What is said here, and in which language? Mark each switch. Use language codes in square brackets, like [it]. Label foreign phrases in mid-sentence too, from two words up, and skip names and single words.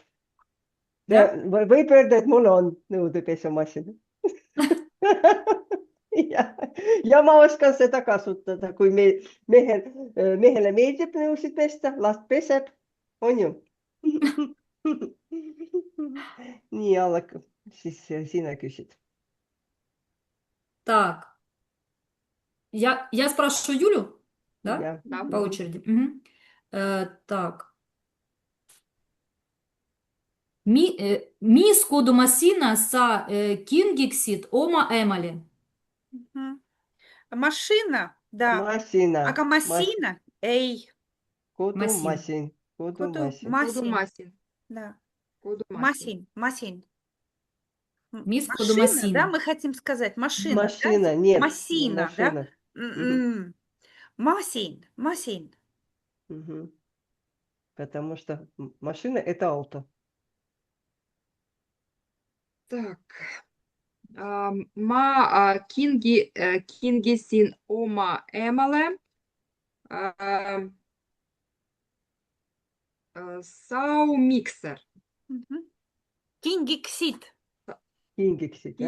[et] Võib öelda, et mul on nõudepesumasin. Ja ma oskan seda kasutada, kui mehele meeldib nõusid pesta, last peseb, on ju? Nii, Alla, siis sina küsid. [ru] Так. Я спрашиваю Юлю, да? [et] Ja. [ru] По очереди. Мгм. Так. [et] Mis kodumasina sa kingiksid oma emale? [ru] Мгм. Машина, да. [et] Masina. Aga masina? Ei. Kodumasin. Kodumasin. Kodumasin. Kodumasin. Да. Kodumasin. Masin. Mis [ru] Машина, да, [et] kodumasina? [ru] мы хотим сказать. Машина, да? Машина. Нет, не Масина, да? машина. М-м. Масин. Мгм. Потому что машина – это auto. Так. [et] Kingisin oma emale saumikser. Мгм. Kingiksid. Kingiksid, jah?